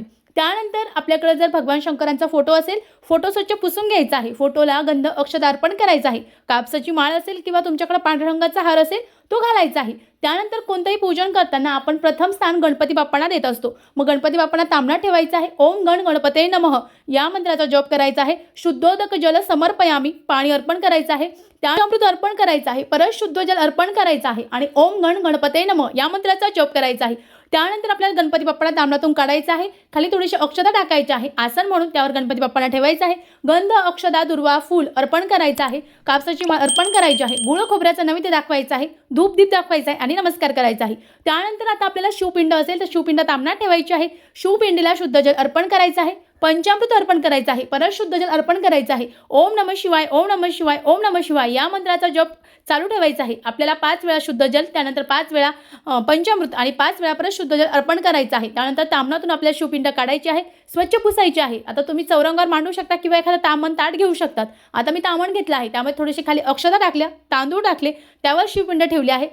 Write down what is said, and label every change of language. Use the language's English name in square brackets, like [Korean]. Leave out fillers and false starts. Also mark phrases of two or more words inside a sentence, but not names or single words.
[Marathi] त्यानंतर आपल्याकडे जर भगवान शंकरांचा फोटो असेल, फोटो स्वच्छ पुसून घ्यायचा आहे. फोटोला गंध अक्षत अर्पण करायचा आहे. कापसाची माळ असेल किंवा तुमच्याकडे पांढऱ्या रंगाचा हार असेल तो घालायचा आहे. त्यानंतर कोणतंही पूजन करताना आपण प्रथम स्थान गणपती बाप्पांना देत असतो. मग गणपती बाप्पांना तांबणात ठेवायचं आहे. [Sanskrit] ओम गण गणपते नमः [Marathi] या मंत्राचा जप करायचा आहे. [Sanskrit] शुद्धोदक जल समर्पयामी, [Marathi] पाणी अर्पण करायचं आहे. त्यामृत अर्पण करायचं आहे. परत शुद्ध जल अर्पण करायचं आहे आणि [Sanskrit] ओम गण गणपते नमः [Marathi] या मंत्राचा जप करायचा आहे. त्यानंतर आपल्याला गणपती बाप्पाला तांबणातून काढायचं आहे. खाली थोडीशी अक्षता टाकायची आहे. आसन म्हणून त्यावर गणपती बाप्पाला ठेवायचं आहे. गंध अक्षता दुर्वा फूल अर्पण करायचं आहे. कापसाची माळ अर्पण करायची आहे. गुळ खोबऱ्याचा नैवेद्य दाखवायचा आहे. धूप दीप दाखवायचा आहे आणि नमस्कार करायचा आहे. त्यानंतर आता आपल्याला शिवपिंड असेल तर शिवपिंड तांबणात ठेवायची आहे. शिवपिंडीला शुद्ध जल अर्पण करायचं आहे. पंचामृत अर्पण करायचं आहे. परत शुद्ध जल अर्पण करायचं आहे. [Sanskrit] ओम नमः शिवाय, ओम नमः शिवाय, ओम नमः शिवाय [Marathi] या मंत्राचा जप चालू ठेवायचा आहे. आपल्याला 5 वेळा शुद्ध जल, त्यानंतर 5 वेळा पंचामृत आणि 5 वेळा परत शुद्ध जल अर्पण करायचं आहे. त्यानंतर ताम्हणातून आपल्याला शिवपिंड काढायची आहे, स्वच्छ पुसायची आहे. आता तुम्ही चौरंगावर मांडू शकता किंवा एखादा तामण ताट घेऊ शकतात. आता मी तामण घेतलं आहे, त्यामुळे थोडीशी खाली अक्षता टाकल्या, तांदूळ टाकले, त्यावर शिवपिंड ठेवले आहे.